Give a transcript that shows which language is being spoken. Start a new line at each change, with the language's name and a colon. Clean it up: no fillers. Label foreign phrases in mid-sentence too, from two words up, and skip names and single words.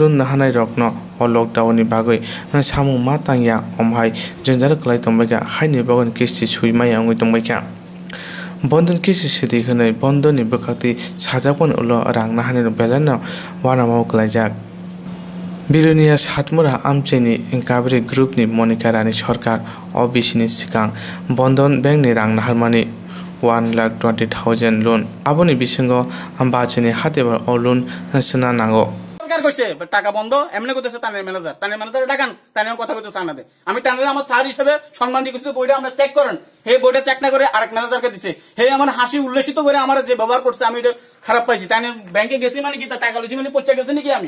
Kok Borok: loan Nanairogno o lockdown ni bagai samung ma tangya amchaio jwngjalo khikwlai tongbaika haini bagon kisti suimai angoi tongbaika Bandhan kisti sudi hnai Bandhan ni bwkhakti sajakpon ulo rang nahani belana wanamao khlaijak Belonia satmura amchaio kabri group ni Monica Rani Sarkar o bisini sikang Bandhan Bank ni rang naharmani 1,20,000 loan aboni bisingo ambachini hatebar o loan sena nango
Bangla: সরকার কইছে টাকা বন্ধ এমনি কইতেছে তানের ম্যানেজার ডাকান তানের কথা কইতে চান না দে আমি তানের আমার স্যার হিসেবে সম্মান দিয়ে কইছি বইটা আমরা চেক করেন হে বইটা চেক না করে আরেক ম্যানেজারকে দিছে হে আমার হাসি উল্লাসিত করে আমার যে ব্যবহার করছে আমি এটা খারাপ পাইছি তানের ব্যাংকে গেছি মানে কি টাকা লইছি মানে পয়সা গেছে নাকি আমি